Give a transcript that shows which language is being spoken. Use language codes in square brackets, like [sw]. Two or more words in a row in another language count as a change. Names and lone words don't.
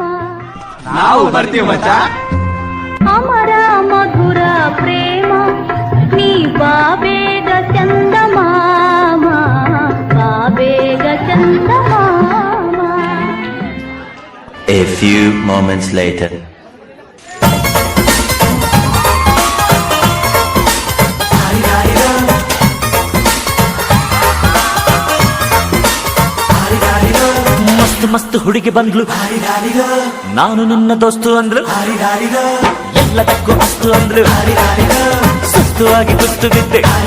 [kn] ನಾವು ಬರ್ತೀವಿ ಮಚ್ಚ. [te] అమర మధుర ప్రేమ నీ బాబేగ చందమామ బాబేగ చందమామ. [en] A few moments later. [kn] ಮಸ್ತ್ ಮಸ್ತ್ ಹುಡುಗಿ ಬಂದ್ಲು, ನಾನು ನಿನ್ನ ದೋಸ್ತು ಅಂದ್ಲು, ಎಲ್ಲದಕ್ಕೂ ಅಸ್ತು ಅಂದ್ಲು, ಸುಸ್ತು ಆಗಿ ಕುಸ್ತು ಬಿದ್ದೆ.